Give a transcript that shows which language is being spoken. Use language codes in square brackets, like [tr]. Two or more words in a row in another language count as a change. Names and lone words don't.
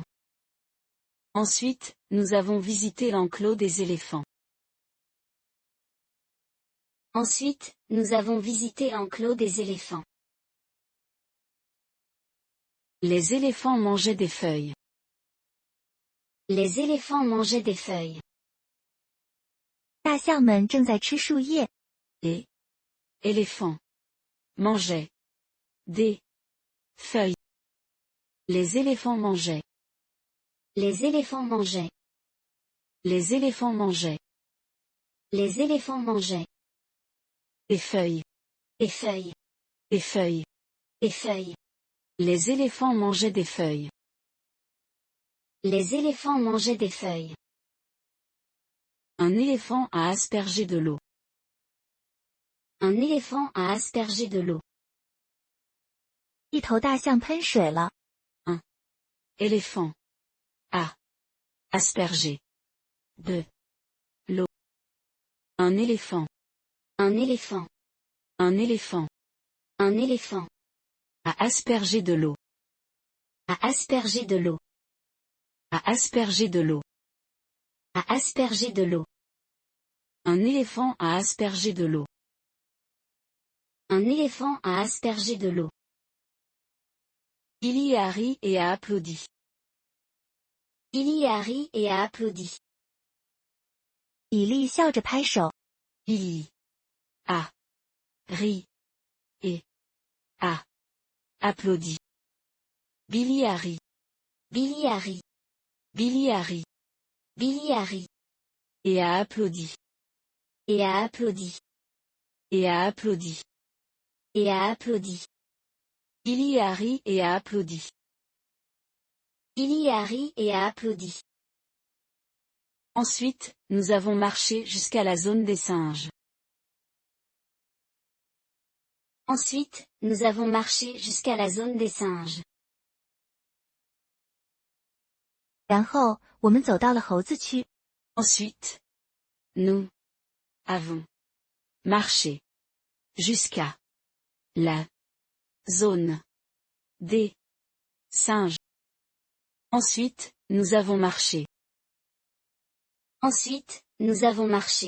[fr] Ensuite, nous avons visité l'enclos des éléphants. Ensuite, nous avons visité l'enclos des éléphants. Les éléphants mangeaient des feuilles. Les éléphants mangeaient des feuilles. [zh] 大象们正在吃树叶。 [fr] Et éléphants mangeaient des feuilles. Les éléphants mangeaient. Les éléphants mangeaient. Les éléphants mangeaient. Les éléphants mangeaient. Des feuilles. Des feuilles. Des feuilles. Des feuilles. Les éléphants mangeaient des feuilles. Les éléphants mangeaient des feuilles. Un éléphant a aspergé de l'eau. Un éléphant a aspergé de l'eau. [zh] 一头大象喷水了。 [fr] Éléphant. A. Asperger. De. L'eau. Un éléphant. Un éléphant. Un éléphant. Un éléphant. A asperger de l'eau. À asperger de l'eau. A asperger de l'eau. À asperger de l'eau. Un éléphant a aspergé de l'eau. Un éléphant a aspergé de l'eau. Billy a ri et a applaudi. Billy a ri et a applaudi. [zh] 比利笑着拍手。 [fr] Billy a ri et a applaudi. Billy a ri. Billy a ri. Billy a ri Billy a ri. et a applaudi. Et a applaudi. Et a applaudi. Et a applaudi. Billy a ri et a applaudi. Billy a ri et a applaudi. Ensuite, nous avons marché jusqu'à la zone des singes. Ensuite, nous avons marché jusqu'à la zone des singes. [zh] 然后，我们走到了猴子区。 [fr] Ensuite, nous avons marché jusqu'à la zone des singes. Ensuite, nous avons marché. Ensuite, nous avons marché.